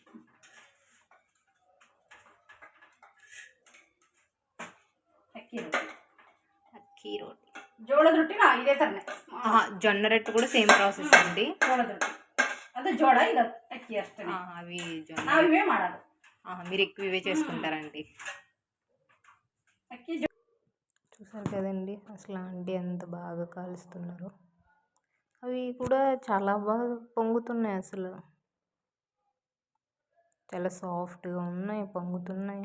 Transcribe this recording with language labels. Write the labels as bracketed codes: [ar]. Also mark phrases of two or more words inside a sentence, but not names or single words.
[te] అక్కీ రోటీ, [kn] జోಳದ ರೊಟ್ಟಿ ಇದೇ ತರನೇ. [te] జొన్న రొట్టె కూడా [en] same process [te] అండి. [kn] జోಳದ ರೊಟ್ಟಿ ಅದು ಜೋಳ ಇದು ಅಕ್ಕಿ ಅಷ್ಟೇ. [te] అవి జొన్న [kn] ನಾವು ಇವೇ ಮಾಡೋದು. [te] మీరు ఎక్కువ ఇవే చేసుకుంటారండి. అక్కి చూసారు కదండి అసలు ఆంటీ ఎంత బాగా కాలుస్తున్నారు. అవి కూడా చాలా బాగా పొంగుతున్నాయి, అసలు చాలా సాఫ్ట్గా ఉన్నాయి, పొంగుతున్నాయి.